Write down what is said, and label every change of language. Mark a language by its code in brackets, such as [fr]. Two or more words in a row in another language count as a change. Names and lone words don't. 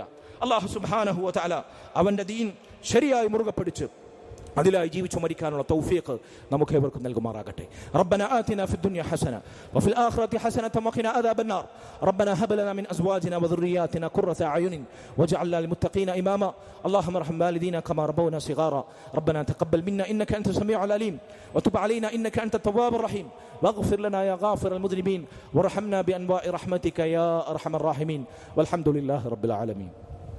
[ml] അല്ലാഹു [ar] سبحانه وتعالى [ml] അവന്റെ ദീൻ ശരിയായി മുറുകെ പിടിച്ച് അതിലായി ജീവിച്ചു മരിക്കാനുള്ള തൗഫീഖ് നമുക്ക് ഏവർക്കും നൽകുമാറാകട്ടെ. [ar] ربنا آتنا في الدنيا حسنة وفي الآخرة حسنة وقنا عذاب النار. ربنا هب لنا من أزواجنا وذرياتنا قرة أعين واجعلنا للمتقين إماما. اللهم ارحم والدينا كما ربونا صغارا. ربنا تقبل منا انك انت السميع العليم وتب علينا انك انت التواب الرحيم واغفر لنا يا غافر المذنبين وارحمنا بانواع رحمتك يا ارحم الراحمين والحمد لله رب العالمين.